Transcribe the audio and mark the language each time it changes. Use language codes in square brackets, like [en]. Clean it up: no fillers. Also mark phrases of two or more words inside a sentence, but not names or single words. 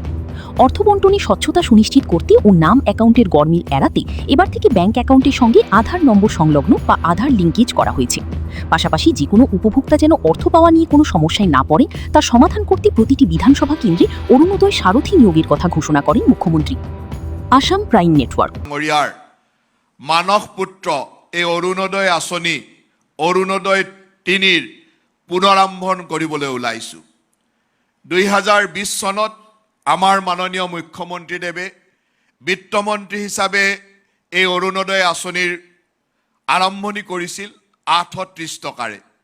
[bn] অর্থবণ্টনে স্বচ্ছতা সুনিশ্চিত করতে ও নাম অ্যাকাউন্টের গরমিল এড়াতে এবার থেকে ব্যাংক অ্যাকাউন্টের সঙ্গে আধার নম্বর সংলগ্ন বা আধার লিঙ্কেজ করা হয়েছে। পাশাপাশি যে কোনো উপভোক্তা যেন অর্থ পাওয়া নিয়ে কোনো সমস্যায় না পড়ে তার সমাধান করতে প্রতিটি বিধানসভা কেন্দ্রে অরুণোদয় সারথী নিয়োগের কথা ঘোষণা করেন মুখ্যমন্ত্রী। আসাম প্রাইম নেটওয়ার্ক [as] মানস পুত্ৰ এই অৰুণোদয় আঁচনি অৰুণোদয় 3 পুনৰাৰম্ভন কৰিবলৈ ওলাইছোঁ। 2020 চনত আমাৰ মাননীয় মুখ্যমন্ত্ৰীদেৱে বিত্তমন্ত্ৰী হিচাপে এই অৰুণোদয় আঁচনিৰ আৰম্ভণি কৰিছিল 830 টকাৰে।